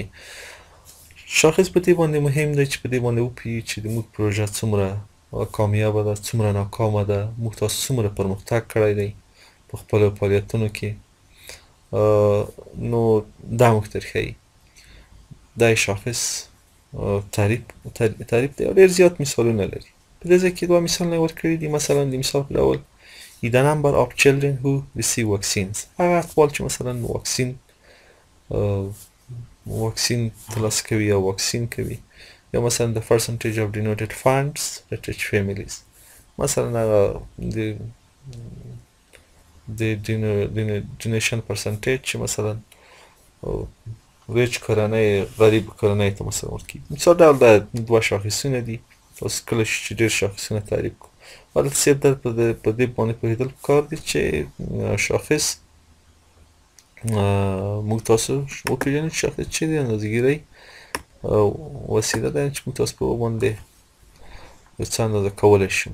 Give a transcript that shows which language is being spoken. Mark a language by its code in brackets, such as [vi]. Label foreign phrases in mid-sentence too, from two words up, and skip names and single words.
[ps] شاخص په دې باندې مهم دی چې په دې باندې وپوهیږي چې زموږ پروژه څومره کامیابه ده، څومره ناکامه ده، موږ تاسو څومره پرمختګ کړی دی په خپلو فعالیتونو کې. نو دا موږ ته ښیي. دا شاخص تعریف دی او ډېر زیات مثالونه لري. په دې ځای کې دوه مثالونه یې ورکړي دي. مثلا د مثال په ډول [en] the number of children who receive vaccines. [ps] هغه اطفال چې مثلا واکسین ترلاسه کوي یا واکسین کوي. یا مثلا [en] the percentage of donated funds that reach families. [ps] مثلا هغه د [en] donation percentage [ps] چې مثلا ریچ کورنۍ غریب کورنۍ ته مثلا ورکوي. مثال ډول دا دوه شاخصونه دي. تاسو کله چې ډېر شاخصونه تعریف کړو البته صرف در په دې باندې پوهېدل پکار دي چې شاخص موږ تاسو وپېژنو چې شاخص چې دی اندازه‌ګیرۍ وسیله ده چې موږ تاسو په هغو باندې یو څه اندازه کولی شو.